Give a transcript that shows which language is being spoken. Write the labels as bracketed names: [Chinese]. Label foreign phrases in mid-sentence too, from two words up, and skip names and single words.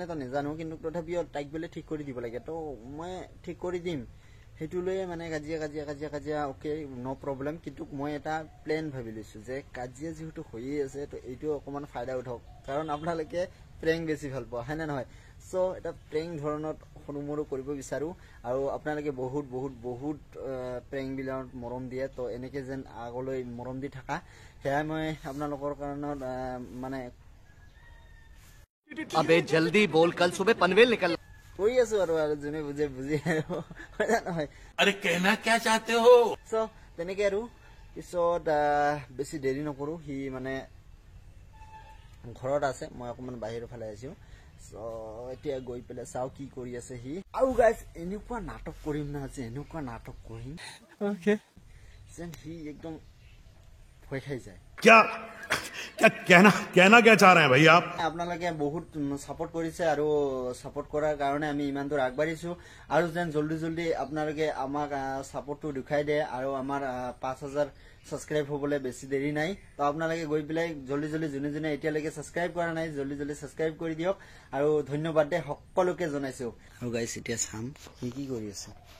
[Assamese] এটা নাজানো কিন্তু তথাপিও তাইক বোলে ঠিক কৰি দিব লাগে তো মই ঠিক কৰি দিম সেইটো লৈ মানে কাজিয়া [English] okay no problem [Assamese] কিন্তু মই এটা প্লেন ভাবি লৈছোঁ যে কাজিয়া যেহেতু হৈয়ে আছে তো এইটো অকণমান ফাইদা উঠাওক কাৰণ আপোনালোকে প্ৰেং বেছি ভাল পোৱা হয় না নহয় সো এটা প্ৰেং ধৰণত সৰু মৰু কৰিব বিচাৰোঁ আৰু আপোনালোকে বহুত প্ৰেংবিলাকত মৰম দিয়ে তো এনেকৈ যেন আগলৈ মৰম দি থাকা সেয়াই মই আপোনালোকৰ কাৰণত মানে [Hindi] अबे जल्दी बोल कल सुबह पनवेल निकल [Assamese] কৈ আছো আৰু যোনে বুজে বুজি হয় না নহয় [Hindi] अरे कहना क्या चाहते हो [Assamese] সো তেনেকৈ আৰু পিছত বেছি দেৰি নকৰোঁ সি মানে ঘৰত আছে মই অকণমান বাহিৰৰ ফালে আছোঁ সো এতিয়া গৈ পেলাই চাওঁ কি কৰি আছে সি আৰু গাইজ এনেকুৱা নাটক কৰিম না আজি এনেকুৱা নাটক কৰিম যেন সি একদম ভয় খাই যায় [Hindi] क्या क्या कहना क्या चाह रहे हैं भाई आप [Assamese] আপোনালোকে বহুত সাপোর্ট কৰিছে আৰু সাপোর্ট কৰাৰ কাৰণে আমি ইমান দূৰ আগবাঢ়িছো আৰু যেন জলদি আপোনালোকে আমাক সাপোর্টটো দেখাই দিয়ে আৰু আমাৰ 5000 সাবস্ক্রাইব হ'বলৈ বেছি দেৰি নাই তো আপোনালোকে গৈ পেলাই জলদি যোনে এতিয়ালৈকে সাবস্ক্রাইব কৰা নাই জলদি সাবস্ক্রাইব কৰি দিয়ক আৰু ধন্যবাদ দে সকলোকে জনাইছো আৰু গাইস এতিয়া চাম কি কৰি আছে